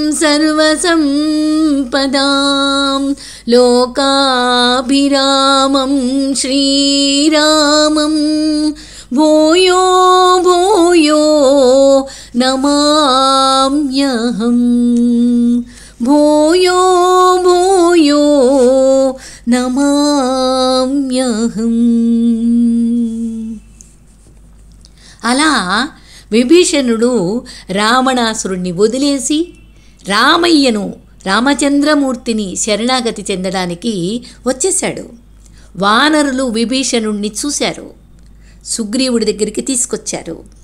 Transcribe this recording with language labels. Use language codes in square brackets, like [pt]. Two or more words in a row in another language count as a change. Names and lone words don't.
[sa] सर्वसम्पदां लोकाभिरामं श्रीरामं भूयो भूयो नमाम्यहं भूयो भूयो नमाम्यहं। [te] అలా విభీషణుడు రావణాసురుణ్ణి వదిలేసి రామయ్యను రామచంద్రమూర్తిని శరణాగతి చెందడానికి వచ్చేశాడు. వానరులు విభీషణుణ్ణి చూశారు, సుగ్రీవుడి దగ్గరికి తీసుకొచ్చారు.